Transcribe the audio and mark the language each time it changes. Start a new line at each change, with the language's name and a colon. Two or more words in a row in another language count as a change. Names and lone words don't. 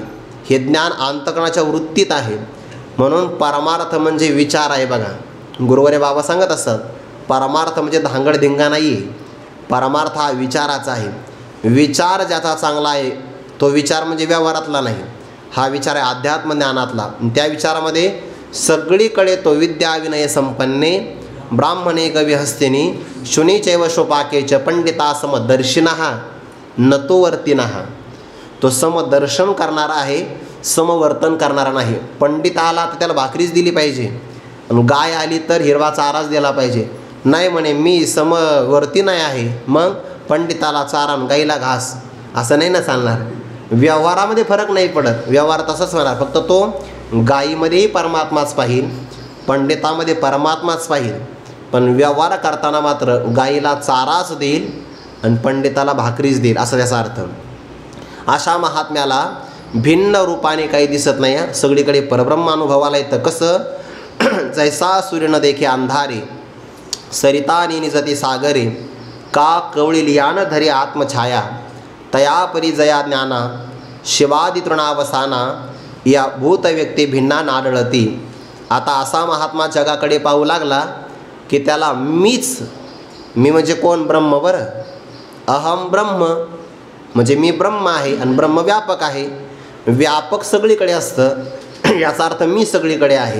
Marathi: हे ज्ञान अंतःकरणाच्या वृत्तीत आहे. म्हणून परमार्थ म्हणजे विचार आहे. बघा गुरुवर्य बाबा सांगत असतात, परमार्थ म्हणजे धांगडधिंगा नाही आहे. परमार्थ हा विचाराचा आहे. विचार ज्याचा चांगला आहे तो विचार म्हणजे व्यवहारातला नाही, हा विचार आहे अध्यात्म ज्ञानातला. त्या विचारामध्ये सगळीकडे तो
Sanskrit: विद्या विनय संपन्ने ब्राह्मणे कविहस्तिनी शुनीचैव शोपाकेच पंडिता समदर्शिनः नतोवर्तिनः.
Marathi: तो समदर्शन करणारा आहे, समवर्तन करणारा नाही. पंडित आला तर त्याला भाकरीच दिली पाहिजे, आणि गाय आली तर हिरवा चाराच दिला पाहिजे. नाही म्हणे मी समवर्ती नाही आहे, मग पंडिताला चारा आणि गाईला घास, असं नाही ना चालणार. व्यवहारामध्ये फरक नाही पडत. व्यवहार तसाच होणार, फक्त तो गायीमध्येही परमात्माच पाहिल, पंडितामध्ये परमात्माच पाहिल. पण व्यवहार करताना मात्र गाईला चाराच देईल आणि पंडिताला भाकरीच देईल, असा त्याचा अर्थ. अशा महात्म्याला भिन्न रूपाने काही दिसत नाही. सगळीकडे परब्रह्म अनुभवाला येतं. कसं? जैसा सूर्य न देखे अंधारे सरिता निजती सागरे का कवळी यान धरे आत्मछाया तया परी जया ज्ञाना शिवादी तृणावसाना या भूत व्यक्ती भिन्ना नाडळती. आता असा महात्मा जगाकडे पाहू लागला की त्याला मी म्हणजे कोण? ब्रह्म. बरं,
Sanskrit: अहम ब्रह्म
Marathi: म्हणजे मी ब्रह्म आहे आणि ब्रह्म व्यापक आहे. व्यापक सगळीकडे असतं, याचा अर्थ मी सगळीकडे आहे.